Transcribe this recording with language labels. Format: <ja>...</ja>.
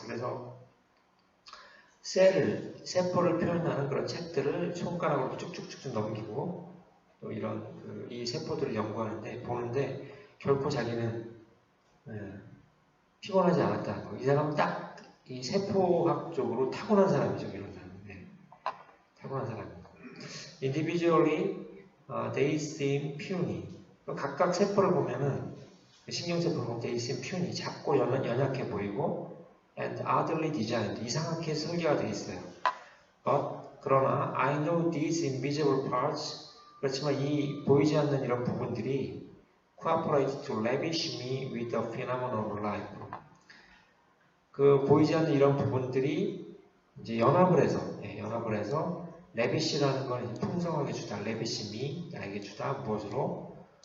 <ko>그래서 세포를 표현하는 그런 책들을 손가락으로 쭉쭉쭉쭉 넘기고 또 이런 이 세포들을 연구하는데 보는데 결코 자기는 피곤하지 않았다는 거. 이 사람은 딱 이 세포학적으로 타고난 사람이죠. 이런 사람. 네. 타고난 사람입니다.</ko> <en>Individually, they seem puny.</en> <ko>각각 세포를 보면은 신경세포를 보면</ko> <en>they seem puny.</en> <ko>작고 연약해 보이고</ko> <en>and oddly designed.</en> <ko>이상하게 설계가 되어 있어요.</ko> <en>But</en> <ko>그러나</ko> <en>I know these invisible parts.</en> <ko>그렇지만 이 보이지 않는 이런 부분들이</ko> <en>cooperate to lavish me with the phenomenon of life.</en> <ko>그 보이지 않는 이런 부분들이 이제 연합을 해서 lavish라는 건 풍성하게 주다,</ko> <en>lavish me</en> <ko>나에게 주다 무엇으로?</ko>